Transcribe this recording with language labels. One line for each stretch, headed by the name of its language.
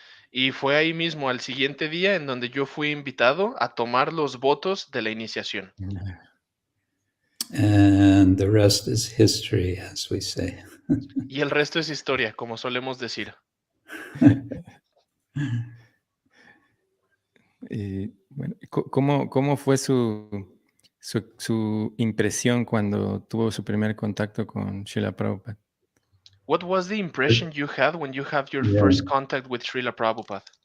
Spanish: Y fue ahí mismo al siguiente día en donde yo fui invitado a tomar los votos de la iniciación.
English: And the rest is history, as we say.
Spanish: Y el resto es historia, como solemos decir. Bueno, ¿cómo fue su impresión cuando tuvo su primer contacto con Srila Prabhupada?
English: What was the impression you had when you had your Yeah. first contact with Srila Prabhupada?